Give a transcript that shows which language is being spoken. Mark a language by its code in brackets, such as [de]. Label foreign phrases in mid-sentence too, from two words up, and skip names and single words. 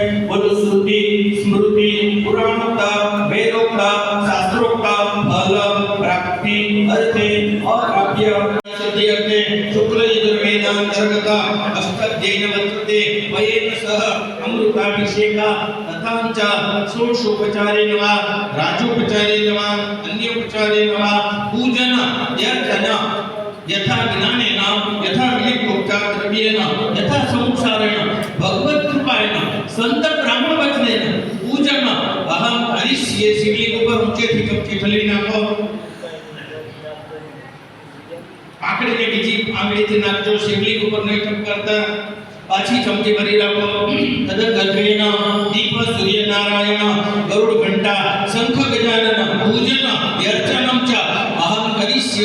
[sa] બોલો શ્રુતિ, સ્મૃતિ, પુરાણોક્ત, વેદોક્ત, શાસ્ત્રોક્ત ફલ પ્રાપ્તિ અર્થે અપ્રાપ્ય સિદ્ધિ અર્થે શુક્લ યજુર્વેદાંતર્ગત અષ્ટધ્યેય વર્તતે વયેન સહ અમૃતાભિષેકા તથાંચ ષોડશોપચારેણ વા રાજોપચારેણ વા अन्योपचारेण वा पूजन यर्थन यथा ज्ञानेन यथा विलिप्तोपचार द्रव्येन यथा संसारेण भगवत कृपाएन संत ब्राह्मण वचनेन पूजन अहम करिष्ये. [gu] शिवलिंग ઉપર ઊંચેથી ચમચી ઠલી નાખો. આંગળીને બીજી આંગળીથી નાખજો. શિવલિંગ ઉપર નહીં ટપકારતા. પાછી ચમચી ભરી રાખો. [sa] તદગર્ભેન દીપ સૂર્યનારાયણ ગરુડ ઘંટા શંખ ગજાનન પૂજન વ્યર્ચનમ ચ અહમ કરિષ્યે.